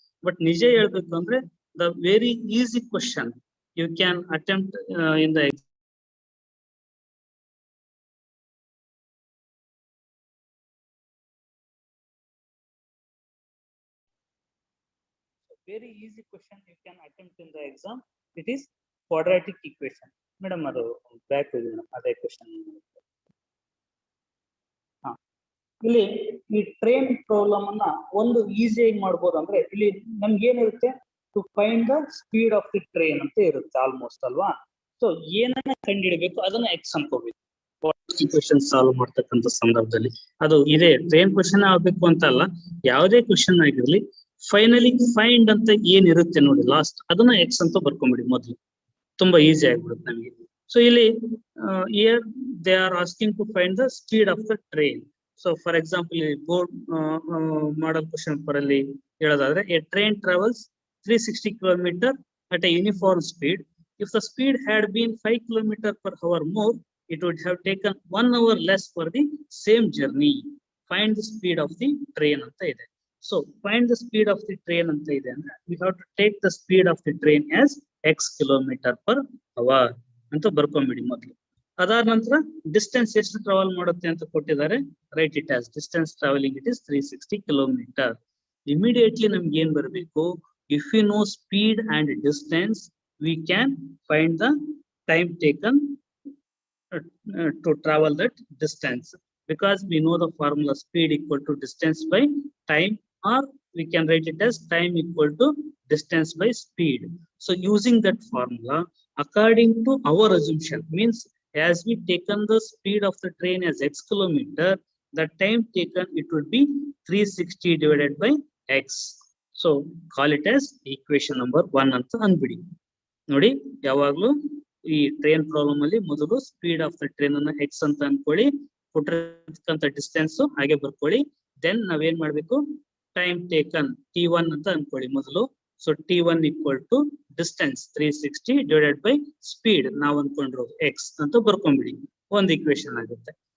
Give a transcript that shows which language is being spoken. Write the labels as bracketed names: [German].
[English] but [Kannada] ನಿಜ ಹೇಳ್ಬೇಕು ಅಂದ್ರೆ [English] The very easy question you can attempt in the very easy question you can attempt in the exam. It is quadratic equation. [Kannada] Madam, adu back hogi madam, ade question. ಇಲ್ಲಿ ಈ train problem ಅನ್ನ ಒಂದು ಈಸಿಯಾಗಿ ಮಾಡ್ಬೋದು. ಅಂದ್ರೆ ಇಲ್ಲಿ ನಮ್ಗೆ ಏನಿರುತ್ತೆ, [English] to find the speed of the train [Kannada] ಅಂತ ಇರುತ್ತೆ ಆಲ್ಮೋಸ್ಟ್ ಅಲ್ವಾ. ಸೊ ಏನನ್ನ ಕಂಡುಹಿಡಬೇಕು ಅದನ್ನ ಎಕ್ಸ್ ಅನ್ಕೋಬೇಕು ಈಕ್ವೇಶನ್ ಸಾಲ್ವ್ ಮಾಡ್ತಕ್ಕಂಥ ಸಂದರ್ಭದಲ್ಲಿ. ಅದು ಇದೇ ಟ್ರೈನ್ ಕ್ವಶನ್ ಆಗ್ಬೇಕು ಅಂತ ಅಲ್ಲ, ಯಾವುದೇ ಕ್ವಶನ್ ಆಗಿರ್ಲಿ ಫೈನಲಿ ಫೈಂಡ್ ಅಂತ ಏನಿರುತ್ತೆ ನೋಡಿ ಲಾಸ್ಟ್, ಅದನ್ನ ಎಕ್ಸ್ ಅಂತ ಬರ್ಕೊಂಬಿಡಿ ಮೊದಲು, ತುಂಬಾ ಈಸಿ ಆಗ್ಬಿಡುತ್ತೆ ನಮಗೆ. [English] So ಇಲ್ಲಿ here they are asking to find the speed of the train. So for example [Kannada] board model question paper ಅಲ್ಲಿ ಹೇಳೋದಾದ್ರೆ [English] a train travels 360 km at a uniform speed. If the speed had been 5 km per hour more, it would have taken 1 hour less for the same journey. Find the speed of the train ಅಂತ ಇದೆ. So find the speed of the train ಅಂತ ಇದೆ ಅಂದ್ರೆ we have to take the speed of the train as x kilometer per hour [Kannada] ಅಂತ ಬರ್ಕೊಂಬಿಡಿ ಮೊದಲು. ಅದಾದ ನಂತರ distance ಎಷ್ಟು ಟ್ರಾವೆಲ್ ಮಾಡುತ್ತೆ ಅಂತ ಕೊಟ್ಟಿದ್ದಾರೆ, [English] right it as distance travelling it is [Kannada] 360 km. [English] immediately [Kannada] ನಮ್ಗೆ ಏನ್ ಬರಬೇಕು, [English] If you know speed and distance we can find the time taken to travel that distance, because we know the formula speed equal to distance by time, or we can write it as time equal to distance by speed. So using that formula according to our assumption means as we taken the speed of the train as x kilometer, the time taken it would be 360 divided by x. So call it as equation number 1 [Kannada] ಅಂತ ಅಂದ್ಬಿಡಿ. ನೋಡಿ ಯಾವಾಗ್ಲೂ ಈ train problem ಅಲ್ಲಿ ಮೊದಲು speed of the train ಅನ್ನ X ಅಂತ ಅನ್ಕೊಳ್ಳಿ, ಕೊಟ್ಟಿರ್ತಕ್ಕಂಥ ಡಿಸ್ಟೆನ್ಸ್ ಹಾಗೆ ಬರ್ಕೊಳ್ಳಿ. ದೆನ್ ನಾವೇನ್ ಮಾಡ್ಬೇಕು, ಟೈಮ್ ಟೇಕನ್ t1 ಅಂತ ಅನ್ಕೊಳ್ಳಿ ಮೊದಲು. So t1 equal to distance 360 divided by speed ನಾವು ಅನ್ಕೊಂಡ್ರು ಎಕ್ಸ್ ಅಂತ ಬರ್ಕೊಂಡ್ಬಿಡಿ, ಒಂದು ಇಕ್ವೇಶನ್ ಆಗುತ್ತೆ.